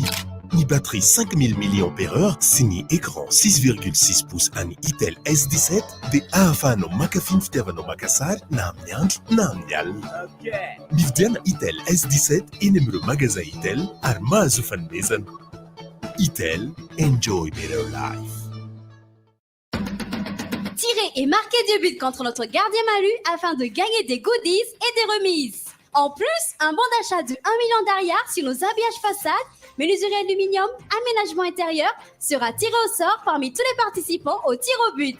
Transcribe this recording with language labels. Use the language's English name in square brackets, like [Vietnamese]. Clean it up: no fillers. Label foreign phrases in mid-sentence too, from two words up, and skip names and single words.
[Malagasy] Ny batterie 5000 mAh sy ny [French] écran 6,6 pouces [Malagasy] an'ny Itel S17 dia ahafahanao makafy ny fitiavanao maka sary na amin'ny andro na amin'ny alina. Mividiana Itel S17 eny amin'ireo magasin Itel ary mahazo fanomezana. [English] Itel, enjoy better life. [French] Tirez et marquez 2 buts contre notre gardien Malu afin de gagner des goodies et des remises. En plus, un bon d'achat de 1 million d'arrière sur nos habillages façades, menuiserie aluminium, aménagement intérieur sera tiré au sort parmi tous les participants au tir au but.